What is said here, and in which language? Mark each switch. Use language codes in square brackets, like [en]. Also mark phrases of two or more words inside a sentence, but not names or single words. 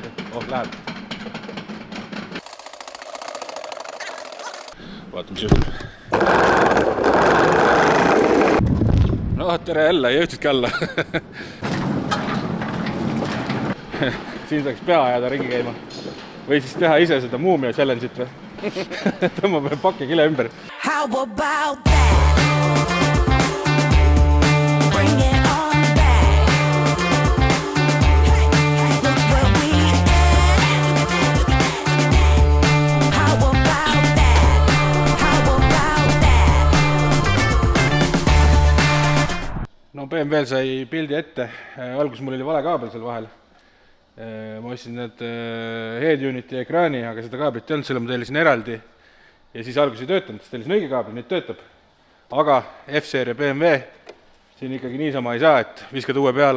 [et] Läheb. Vaata, mis juhul. Tere jälle, jõudsidki alla. Siin saaks pea ajada ringi käima. Või siis teha ise seda muumia challenge'it või? Tõmbame pakke kile ümber. [en] How about that? Bring it on back. Look where we at. How about that? How about that? [et] No BMW sai pildi ette. Alguses mul oli vale kaabel seal vahel. Ma ostsin need head uniti ekraani, aga seda kaablit ei olnud, selle ma tellisin eraldi. Ja siis alguses ei töötanud, sest tellisin õige kaabel, nüüd töötab. Aga F-seeria BMW siin ikkagi niisama ei saa, et viskad uue peale.